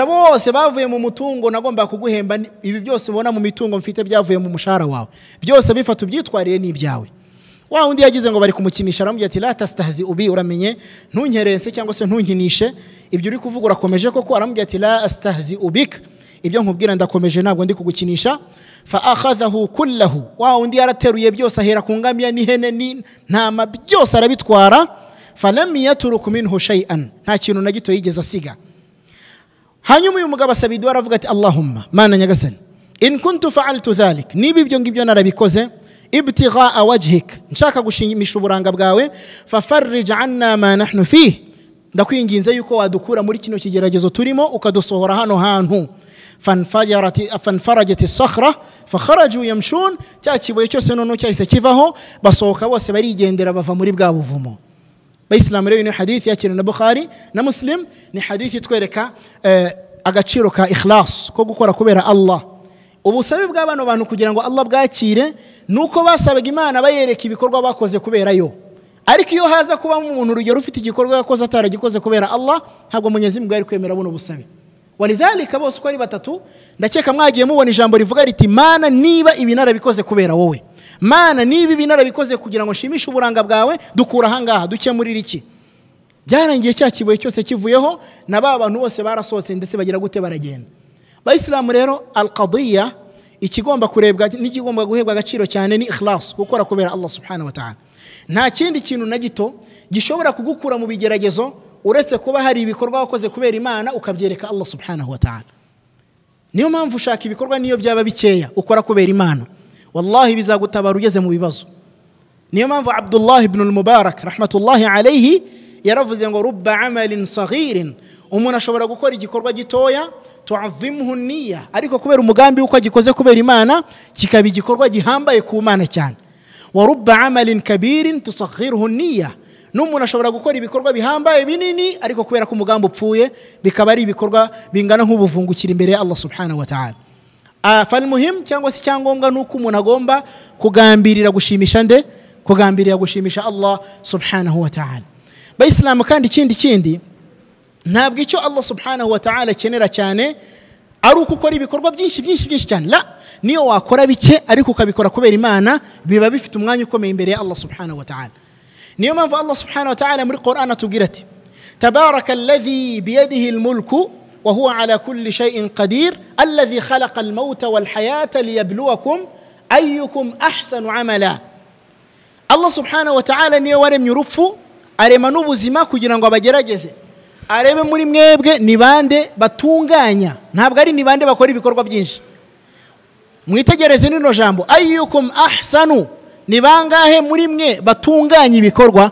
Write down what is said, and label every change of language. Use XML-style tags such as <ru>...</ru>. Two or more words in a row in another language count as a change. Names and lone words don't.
<rw>bose bavuye mu mutungo nagomba kuguhemba ibi byose ubona mu mitungo mfite byavuye mu mushahara wawe byose bifata ubyitwariye n'ibyawe wa undi yagize ngo bari kumukinisha aramubwiye ati</rw> <ar>لا تستهزئ بي</ar> <rw>uramenye ntunkerense cyangwa se ntunkinishe ibyo uri kuvuga urakomeje koko aramubwiye ati</rw> <ar>لا أستهزئ بك</ar> <rw>ibyo nkubwira ndakomeje ntabwo ndi kugukinisha</rw> <ar>فأخذه كله</ar> <rw>wa undi yarateruye byose ahera ku ngamiya n'ihene n'intama byose arabitwara</rw> <ar>فلم يترك منه شيئا</ar> <rw>nta kintu na gito yigeze asiga hanyuma uyu mugabo asabidwa aravuga ati Allahumma mana nyagasani</rw> <ar>إن كنت فعلت ذلك</ar> <rw>niba ibyo ngibyo narabikoze</rw> <ar>ابتغاء وجهك</ar> <rw>nshaka gushimisha uburanga bwawe</rw> <ar>ففرج عنا ما نحن فيه</ar> <rw>ndakwinginze yuko wadukura muri kino kigeragezo turimo ukadusohora hano hantu</rw> <ar>فانفرجت الصخرة فخرجوا يمشون</ar> <rw>cya kibuye cyose nono cyahise kivaho basohoka bose barigendera bava muri bwa buvumo bayisilamu rero ni hadithi yakira na Bukhari na Muslim ni hadithi twereka agaciro ka ikhlas ko gukora kubera Allah ubusabe bw'abano bantu kugira ngo Allah bwakire nuko basabaga Imana bayereka ibikorwa bakoze kubera yo ariko iyo haza kuba umuntu urugero ufite igikorwa yakoze ataragikoze kubera Allah ntabwo</rw> <sw>Mwenyezi Mungu</sw> <rw>ari kwemera buno busabe walidhalika bose ko ari batatu ndakeka mwagiye mubona ijambo rivuga riti Mana niba ibi narabikoze kubera wowe Mana niba ibi narabikoze kugira ngo nshimishe uburanga bwawe dukura hangaha dukemurira iki byarangiye cya kibuye cyose kivuyeho na ba bantu bose barasohotse ndetse bagira gute baragenda bayisilamu rero alqadiyya ikigomba kurebwa n'ikigomba guhebwa agaciro cyane ni ikhlas gukora kubera Allah</rw> <ar>سبحانه وتعالى</ar> <rw>nta kindi kintu na gito gishobora kugukura mu bigeragezo uretse kuba hari ibikorwa wakoze kubera Imana ukabyereka Allah</rw> <ar>سبحانه وتعالى</ar> <rw>niyo mpamvu ushaka ibikorwa niyo byaba bikeya ukora kubera Imana wallahi bizagutabara ugeze mu bibazo niyo mpamvu Abdullah ibn al-Mubarak</rw> <ar>رحمة الله عليه</ar> <rw>yaravuze ngo</rw> <ar>رب عمل صغير</ar> <rw>umuntu ashobora gukora igikorwa gitoya</rw> <ar>تعظمه النية</ar> <rw>ariko kubera umugambi uko agikoze kubera Imana kikaba igikorwa gihambaye ku Mana cyane</rw> <ar>ورب عمل كبير تصغره النية</ar> <rw>n'umuntu ashobora gukora ibikorwa bihambaye binini ariko kubera ko umugambi upfuye bikaba ari ibikorwa bingana nk'ubuvungukira imbere ya Allah</rw> <ar>سبحانه وتعالى فالمهم</ar> <rw>cyangwa se cyangombwa nuko umuntu agomba kugambirira gushimisha kugambirira gushimisha Allah</rw> <ar>سبحانه وتعالى</ar> <rw>bayisilamu kandi ikindi ntabwo icyo Allah</rw> <ar>سبحانه وتعالى</ar> <rw>akenera cyane ari uko ukora ibikorwa byinshi cyane. La, niyo wakora bike ariko ukabikora kubera Imana, biba bifite umwanya ukomeye imbere ya Allah</rw> <ar>سبحانه وتعالى.</ar> <rw>niyo mpamvu Allah</rw> <ar>سبحانه وتعالى</ar> <rw>muri Qur'an atubwira ati</rw> <ar>تبارك الذي بيده الملك وهو على كل شيء قدير الذي خلق الموت والحياة ليبلوكم أيكم أحسن عملا.</ar> <rw>Allah</rw> <ar>سبحانه وتعالى</ar> <rw>niyo waremye urupfu, arema n'ubuzima kugira ngo abagerageze, arebe muri mwebwe ni bande batunganya, ntabwo ari ni bande bakora ibikorwa byinshi. Mwitegereze nino jambo</rw> <ar>أيكم أحسن,</ar> <rw>ni bangahe muri mwe batunganya ibikorwa.</rw>